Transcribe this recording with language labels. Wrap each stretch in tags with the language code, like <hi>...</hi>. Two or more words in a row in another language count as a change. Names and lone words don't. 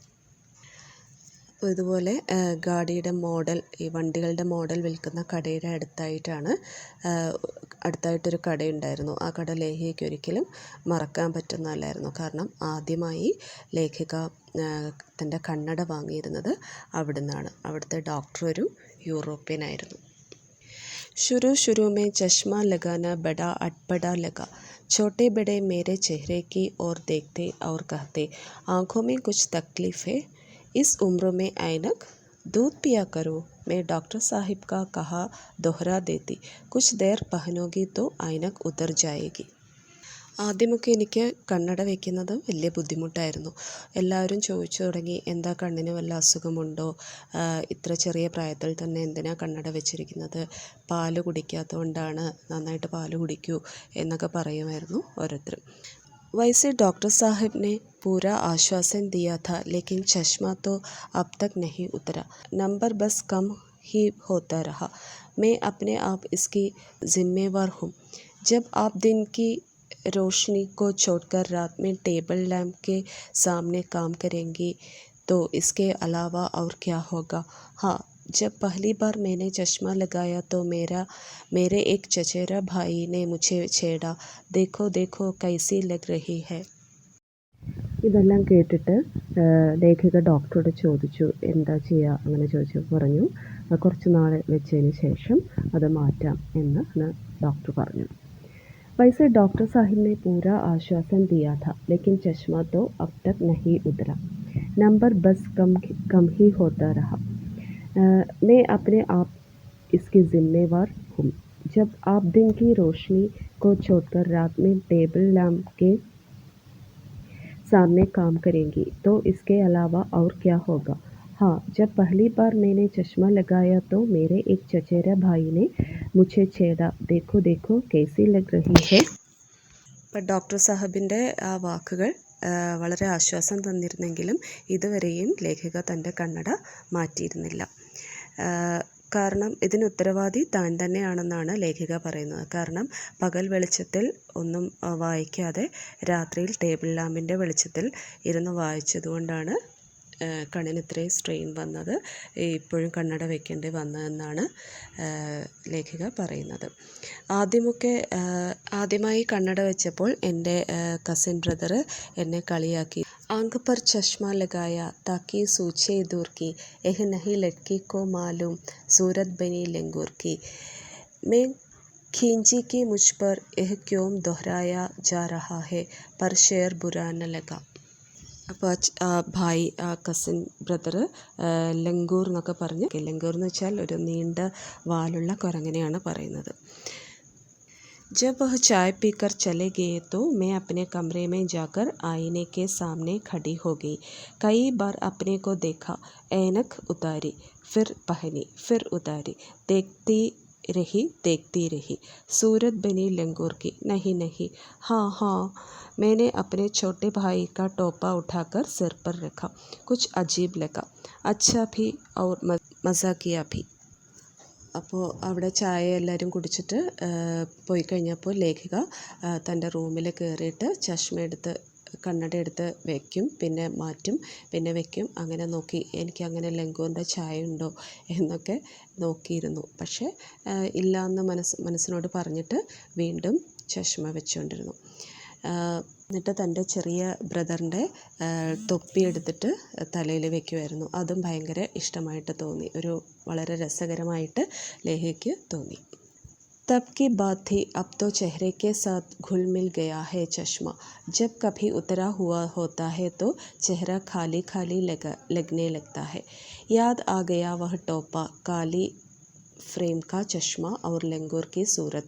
<ml>അപ്പോൾ ഇതുപോലെ ഈ വണ്ടികളുടെ മോഡൽ വിൽക്കുന്ന കടയുടെ അടുത്തായിട്ടൊരു കടയുണ്ടായിരുന്നു. ആ കട ലേഖയ്ക്ക് ഒരിക്കലും മറക്കാൻ പറ്റുന്നതല്ലായിരുന്നു. കാരണം ആദ്യമായി ലേഖിക തൻ്റെ കണ്ണട വാങ്ങിയിരുന്നത് അവിടുന്നാണ്. അവിടുത്തെ ഡോക്ടർ ഒരു യൂറോപ്യനായിരുന്നു.</ml> <hi>शुरू में चश्मा लगाना बड़ा अटपटा लगा. छोटे बड़े मेरे चेहरे की ओर देखते और कहते, आँखों में कुछ तकलीफ़ है, इस उम्र में ऐनक दूध पिया करो. मैं डॉक्टर साहिब का कहा दोहरा देती, कुछ देर पहनोगी तो ऐनक उतर जाएगी.</hi> <ml>ആദ്യമൊക്കെ എനിക്ക് കണ്ണട വയ്ക്കുന്നത് വലിയ ബുദ്ധിമുട്ടായിരുന്നു. എല്ലാവരും ചോദിച്ചു തുടങ്ങി, എന്താ കണ്ണിന് വല്ല അസുഖമുണ്ടോ, ഇത്ര ചെറിയ പ്രായത്തിൽ തന്നെ എന്തിനാ കണ്ണട വെച്ചിരിക്കുന്നത്, പാല് കുടിക്കാത്തതുകൊണ്ടാണ്, നന്നായിട്ട് പാല് കുടിക്കൂ എന്നൊക്കെ പറയുമായിരുന്നു ഓരോരുത്തരും.</ml> <hi>वैसे डॉक्टर साहब ने पूरा आश्वासन दिया था, लेकिन चश्मा तो अब तक नहीं उतरा. नंबर बस कम ही होता रहा. मैं अपने आप इसकी जिम्मेवार हूँ. जब आप दिन की रोशनी को छोड़कर रात में</hi> <en>table lamp</en> <hi>के सामने काम करेंगी तो इसके अलावा और क्या होगा. हाँ, जब पहली बार मैंने चश्मा लगाया तो मेरे एक चचेरा भाई ने मुझे छेड़ा, देखो देखो कैसी लग रही है.</hi> <ml>ഇതെല്ലാം കേട്ടിട്ട് ലേഖിക ഡോക്ടറോട് ചോദിച്ചു, എന്താ ചെയ്യുക. അങ്ങനെ പറഞ്ഞു കുറച്ച് നാൾ വെച്ചതിന് ശേഷം അത് മാറ്റാം എന്ന് ഡോക്ടർ പറഞ്ഞു.</ml> <hi>वैसे डॉक्टर साहिब ने पूरा आश्वासन दिया था, लेकिन चश्मा तो अब तक नहीं उतरा. नंबर बस कम ही होता रहा. मैं अपने आप इसकी जिम्मेवार हूँ. जब आप दिन की रोशनी को छोड़कर रात में</hi> <en>table lamp</en> <hi>के सामने काम करेंगी तो इसके अलावा और क्या होगा. हाँ, जब पहली बार मैंने चश्मा लगाया तो मेरे एक चचेरा भाई ने मुझे छेड़ा, देखो देखो कैसी लग रही है.</hi> <ml>ഇപ്പം ഡോക്ടർ സാഹിബിൻ്റെ ആ വാക്കുകൾ വളരെ ആശ്വാസം തന്നിരുന്നെങ്കിലും ഇതുവരെയും ലേഖിക തൻ്റെ കണ്ണട മാറ്റിയിരുന്നില്ല. കാരണം ഇതിന് ഉത്തരവാദി താൻ തന്നെയാണെന്നാണ് ലേഖിക പറയുന്നത്. കാരണം പകൽ വെളിച്ചത്തിൽ ഒന്നും വായിക്കാതെ രാത്രിയിൽ ടേബിൾ ലാമ്പിൻ്റെ വെളിച്ചത്തിൽ ഇരുന്ന് വായിച്ചതുകൊണ്ടാണ് കണ്ണിന് ഇത്രയും സ്ട്രെയിൻ വന്നത്, ഇപ്പോഴും കണ്ണട വയ്ക്കേണ്ടി വന്നതെന്നാണ് ലേഖിക പറയുന്നത്. ആദ്യമായി കണ്ണട വെച്ചപ്പോൾ എൻ്റെ</ml> <en>cousin brother</en> <ml>എന്നെ കളിയാക്കി.</ml> <hi>आँख पर चश्मा लगाया ताकि सूचे दूर की, यह नहीं लड़की को मालूम सूरत बनी लंगूर की. मैं खींची कि मुझ पर यह क्यों दोहराया जा रहा है, पर शेर बुरा न लगा.</hi> <ml>അപ്പോൾ ഭായി</ml> <en>cousin brother</en> <ml>ലങ്കൂർ എന്നൊക്കെ പറഞ്ഞ്, ലങ്കൂർ എന്ന് വെച്ചാൽ ഒരു നീണ്ട വാലുള്ള കുരങ്ങനെയാണ് പറയുന്നത്.</ml> <hi>जब वह चाय पीकर चले गए तो मैं अपने कमरे में जाकर आईने के सामने खड़ी हो गई. कई बार अपने को देखा, ऐनक उतारी, फिर पहनी, फिर उतारी, देखती रही. सूरत बनी लंगूर की. नहीं, हाँ, मैंने अपने छोटे भाई का टोपा उठाकर सिर पर रखा. कुछ अजीब लगा, अच्छा भी और मज़ाकिया भी.</hi> <ml>അപ്പോൾ അവിടെ ചായ എല്ലാവരും കുടിച്ചിട്ട് പോയി കഴിഞ്ഞപ്പോൾ ലേഖിക തൻ്റെ റൂമിൽ കയറിയിട്ട് കണ്ണട എടുത്ത് വയ്ക്കും, പിന്നെ മാറ്റും, പിന്നെ വയ്ക്കും, അങ്ങനെ നോക്കി. എനിക്ക് അങ്ങനെ ലങ്കൂറിൻ്റെ ചായ ഉണ്ടോ എന്നൊക്കെ നോക്കിയിരുന്നു. പക്ഷേ ഇല്ല എന്ന് മനസ്സിനോട് പറഞ്ഞിട്ട് വീണ്ടും ചഷ്മ വെച്ചുകൊണ്ടിരുന്നു. എന്നിട്ട് തൻ്റെ ചെറിയ ബ്രദറിൻ്റെ തൊപ്പി എടുത്തിട്ട് തലയിൽ വയ്ക്കുമായിരുന്നു. അതും ഭയങ്കര ഇഷ്ടമായിട്ട് തോന്നി, വളരെ രസകരമായിട്ട് ലേഖയ്ക്ക് തോന്നി.</ml> <hi>तब की बात थी, अब तो चेहरे के साथ घुल मिल गया है चश्मा. जब कभी उतरा हुआ होता है तो चेहरा खाली लगने लगता है. याद आ गया वह टोपा, काली फ्रेम का चश्मा और लंगूर की सूरत.</hi>